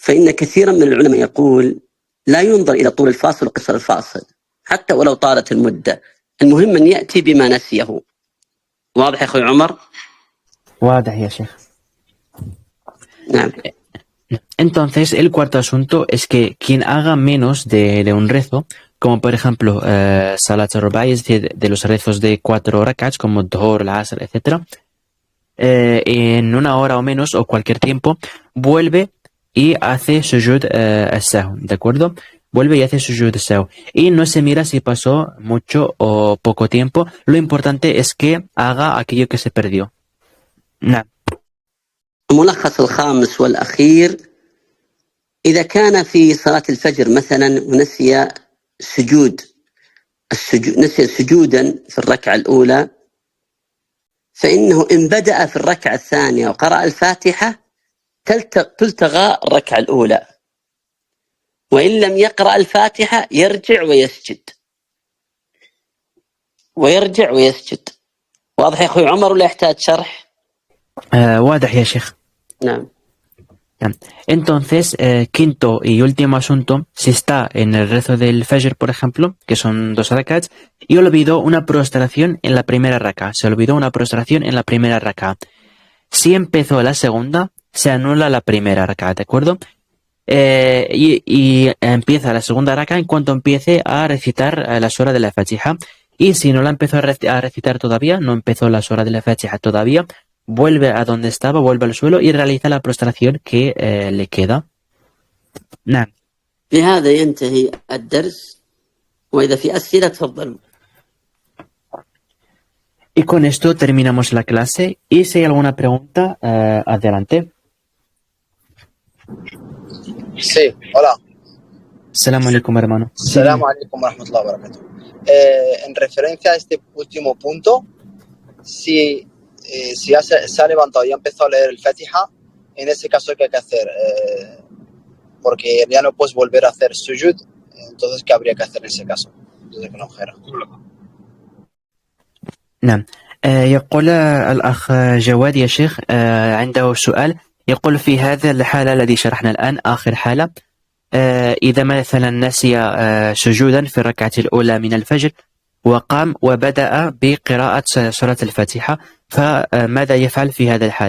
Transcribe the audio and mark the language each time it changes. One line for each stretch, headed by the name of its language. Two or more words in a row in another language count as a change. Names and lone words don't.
Arabic: فإن كثيرا من العلماء يقول لا ينظر إلى طول الفاصل وقصر الفاصل حتى ولو طالت المدة، المهم أن يأتي بما نسيه. واضح يا أخوي عمر؟ واضح يا شيخ. نعم.
Spanish: Entonces, el cuarto asunto es que quien haga menos de un rezo, como por ejemplo
Arabic: صلاة الرباعي,
Spanish: es decir, de los rezos de 4 rakats, como Dhuhr, al-Asr, etc., en 1 hora o menos, o cualquier tiempo, vuelve y hace
Arabic: سجود السهو,
Spanish: ¿de acuerdo? Vuelve y hace
Arabic: سجود السهو.
Spanish: Y no se mira si pasó mucho o poco tiempo. Lo importante es que haga aquello que se perdió.
Arabic: نعم. الملخص الخامس والأخير: إذا كان في صلاة الفجر مثلا ونسي نسي سجودا في الركعة الأولى، فإنه إن بدأ في الركعة الثانية وقرأ الفاتحة تلتغى الركعة الأولى، وإن لم يقرأ الفاتحة يرجع ويسجد. واضح يا أخوي عمر ولا يحتاج شرح؟ واضح يا شيخ. نعم.
Spanish: Entonces, quinto y último asunto, si está en el rezo del Fajr, por ejemplo, que son 2 rakats, y olvidó una prostración en la primera raka, Si empezó la segunda, se anula la primera raka, ¿de acuerdo? Y empieza la segunda raka en cuanto empiece a recitar la sura de la Fatiha. Y si no la empezó a recitar todavía, no empezó la sura de la Fatiha todavía, vuelve a donde estaba, vuelve al suelo y realiza la prostración que le queda.
Arabic: نعم. بهذا ينتهي الدرس، وإذا في أسئلة تفضلوا.
Spanish: Y con esto terminamos la clase y si hay alguna pregunta, adelante. Sí, hola.
Arabic: السلام عليكم, hermano. السلام عليكم ورحمة الله وبركاته.
Spanish: En referencia a este último punto, si se ha levantado y ha empezado a leer el Fatiha, en ese caso, ¿qué hay que hacer? Porque ya no puedes volver a hacer sujud, entonces, ¿qué habría que hacer en ese caso? Desde que no ojera.
Arabic: نعم. يقول الأخ جواد يا شيخ عنده سؤال، يقول في هذا الحالة الذي شرحنا الآن آخر حالة، إذا مثلا نسي سجودا في الركعة الأولى من الفجر وقام وبدأ بقراءة سورة الفاتحة، فماذا يفعل في هذا الحال؟